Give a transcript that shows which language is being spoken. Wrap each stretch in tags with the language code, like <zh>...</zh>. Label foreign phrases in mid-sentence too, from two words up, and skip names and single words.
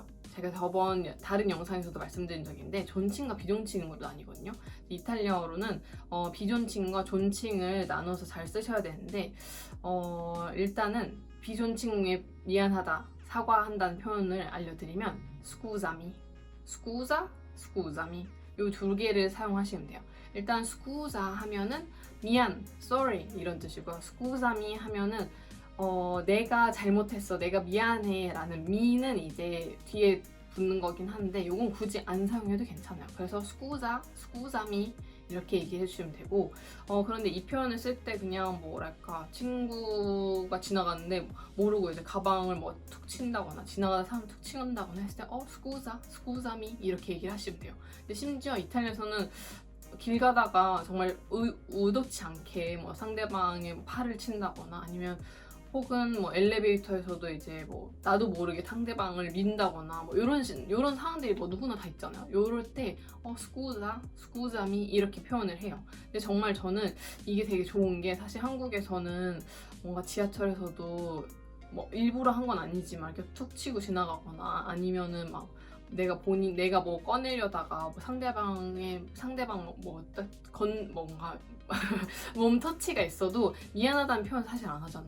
<ko>제가 저번 다른 영상에서도 말씀드린 적인데 존칭과 비존칭으로 나뉘거든요. 이탈리아어로는 비존칭과 존칭을 나눠서 잘 쓰셔야 되는데 일단은 비존칭에 미안하다, 사과한다는 표현을 알려드리면</ko> <it>scusami, scusa, scusami</it> <ko>이 두 개를 사용하시면 돼요. 일단 scusa 하면은 미안, sorry 이런 뜻이고요. scusami 하면은 내가 잘못했어, 내가 미안해 라는 미는 이제 뒤에 붙는 거긴 한데 이건 굳이 안 사용해도 괜찮아요. 그래서</ko> <it>scusa, scusami</it> <ko>이렇게 얘기해 주시면 되고 그런데 이 표현을 쓸 때 그냥 뭐랄까 친구가 지나가는데 모르고 이제 가방을 뭐 툭 친다거나 지나가다 사람 툭 친다거나 했을 때</ko> <it>scusa, scusami</it> <ko>이렇게 얘기를 하시면 돼요. 근데 심지어 이탈리아에서는 길 가다가 정말 의도치 않게 뭐 상대방의 팔을 친다거나 아니면 혹은 뭐 엘리베이터에서도 이제 뭐 나도 모르게 상대방을 민다거나 뭐 이런 상황들이 뭐 누구나 다 있잖아요. 요럴 때</ko> <it>scusa, scusami</it> <ko>이렇게 표현을 해요. 근데 정말 저는 이게 되게 좋은 게 사실 한국에서는 뭔가 지하철에서도 뭐 일부러 한 건 아니지만 이렇게 툭 치고 지나가거나 아니면은 막 내가 뭐 꺼내려다가 뭐 상대방 뭔가 몸 터치가 있어도 미안하다는 표현 사실 안 하잖아요.</ko>